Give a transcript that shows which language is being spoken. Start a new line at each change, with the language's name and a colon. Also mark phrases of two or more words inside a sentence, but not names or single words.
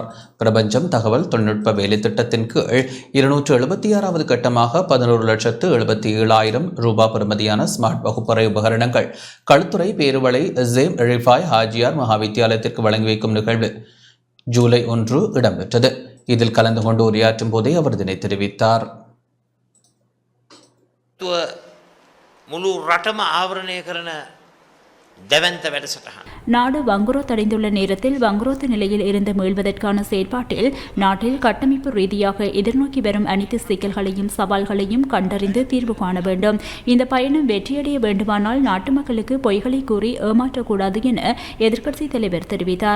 Tamil: பிரபஞ்சம் தகவல் தொழில்நுட்ப வேலை திட்டத்தின் கீழ் 276வது கட்டமாக 11,77,000 ரூபாய் பெறுமதியான ஸ்மார்ட் வகுப்பறை உபகரணங்கள் களுத்துறை பேருவளை ஜேம் ரிஃபாய் ஹாஜியார் மகாவித்தியாலயத்திற்கு வழங்கி வைக்கும் நிகழ்வு ஜூலை 1 இடம்பெற்றது. இதில் கலந்து கொண்டு உரையாற்றும் போதே அவர் இதனை தெரிவித்தார்.
Sinhala: මුළු රටම ආවරණය කරන දැවැන්ත වැඩසටහන.
Tamil: நாடு வங்குரோத்தடைந்துள்ள நேரத்தில் வங்குரோத்து நிலையில் இருந்து மீள்வதற்கான செயற்பாட்டில் நாட்டில் கட்டமைப்பு ரீதியாக எதிர்நோக்கி வரும் அனைத்து சிக்கல்களையும் சவால்களையும் கண்டறிந்து தீர்வு காண வேண்டும். இந்த பயணம் வெற்றியடைய வேண்டுமானால் நாட்டு மக்களுக்கு பொய்களை கூறி ஏமாற்றக்கூடாது என எதிர்க்கட்சித் தலைவர் தெரிவித்தார்.